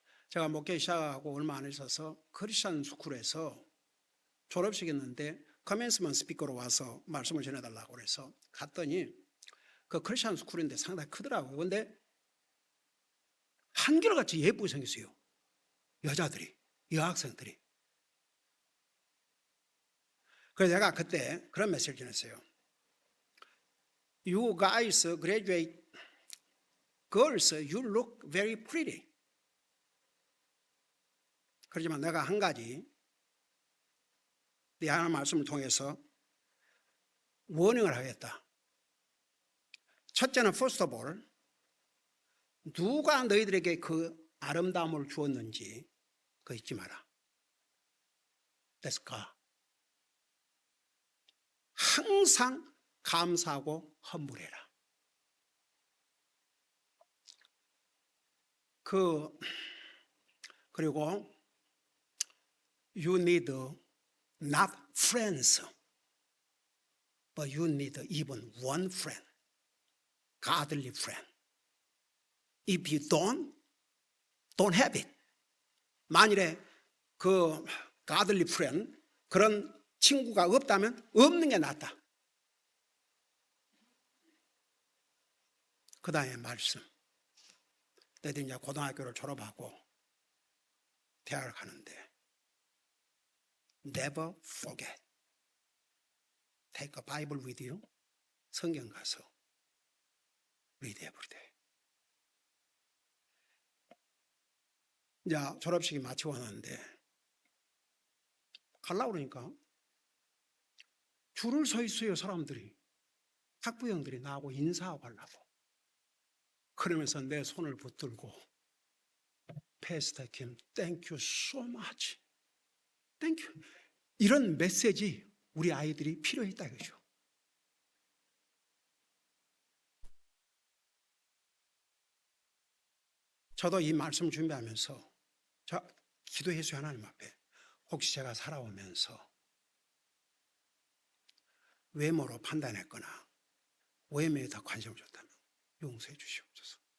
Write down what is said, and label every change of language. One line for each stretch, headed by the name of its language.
Korean: 제가 목회 시작하고 얼마 안 있어서 크리스천 스쿨에서 졸업식이었는데 커맨스먼트 스피커로 와서 말씀을 전해달라고 그래서 갔더니 그 크리스천 스쿨인데 상당히 크더라고요. 그런데 한결같이 예쁘게 생겼어요. 여자들이, 여학생들이. 그래서 제가 그때 그런 메시지를 전했어요.
English: You guys graduate girls, you look very pretty.
Korean: 그렇지만 내가 한 가지 네 하나님 말씀을 통해서 워닝을 하겠다. 첫째는
English: first of all,
Korean: 누가 너희들에게 그 아름다움을 주었는지 그거 잊지 마라.
English: That's God.
Korean: 항상 감사하고 헌물해라. 그리고
English: you need not friends, but you need even one friend, godly friend. If you don't have it.
Korean: 만일에 그
English: godly friend,
Korean: 그런 친구가 없다면 없는 게 낫다. 그 다음에 말씀. 내가 이제 고등학교를 졸업하고 대학을 가는데
English: Never forget. Take a Bible with you.
Korean: 성경 가서
English: read every day.
Korean: 이제 졸업식이 마치고 왔는데 가려고 그러니까 줄을 서 있어요. 사람들이. 학부형들이 나하고 인사하고 가려고. 그러면서 내 손을 붙들고
English: Pastor Kim, thank you so much. Thank you.
Korean: 이런 메시지 우리 아이들이 필요했다 이거죠. 저도 이 말씀 준비하면서 기도했어요. 하나님 앞에. 혹시 제가 살아오면서 외모로 판단했거나 외모에 더 관심을 줬다면 용서해 주시옵소서.